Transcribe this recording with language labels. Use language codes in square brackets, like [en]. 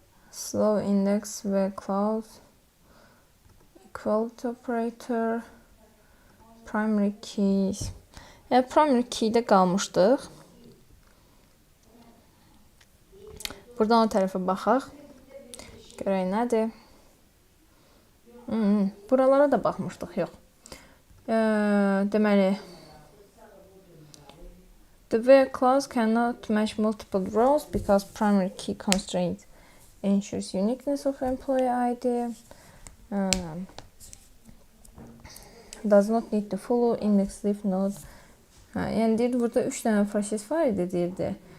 [en] Slow index ve clause, equality operator, primary keys. [az] Primary key'də qalmışdıq. Buradan o tərəfə baxaq. Görək nədir? Buralara da baxmışdıq, yox. Deməli, [en] the where clause cannot match multiple rows because primary key constraint ensures uniqueness of employee ID. Does not need to follow index leaf node. [az] Yəni deyir, burada 3 dənə proses var idi, deyirdi.